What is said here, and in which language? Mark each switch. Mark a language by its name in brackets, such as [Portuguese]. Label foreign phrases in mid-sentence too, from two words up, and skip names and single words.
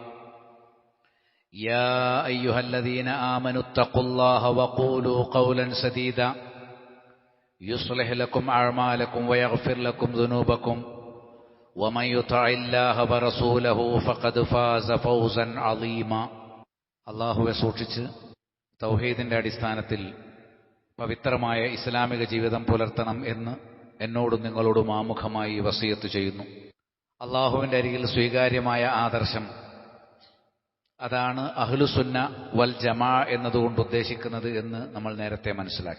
[Arabic] يا أيها الذين آمنوا اتقوا الله وقولوا قولا سديدا يصلح لكم أعمالكم ويغفر لكم ذنوبكم ومن يطع الله ورسوله فقد فاز فوزا عظيما. [Malayalam] അല്ലാഹുവെ സൂക്ഷിച്ച് തൗഹീദിന്റെ അടിസ്ഥാനത്തിൽ പവിത്രമായ ഇസ്ലാമിക ജീവിതം പുലർത്തണം എന്ന് എന്നോടും നിങ്ങളോടും ആമുഖമായി വസിയത്ത് ചെയ്യുന്നു. അള്ളാഹുവിൻ്റെ അരികിൽ സ്വീകാര്യമായ ആദർശം, അതാണ് [Arabic] أهل السنة والجماعة [Malayalam] എന്നതുകൊണ്ട് ഉദ്ദേശിക്കുന്നത് എന്ന് നമ്മൾ നേരത്തെ മനസ്സിലാക്കി.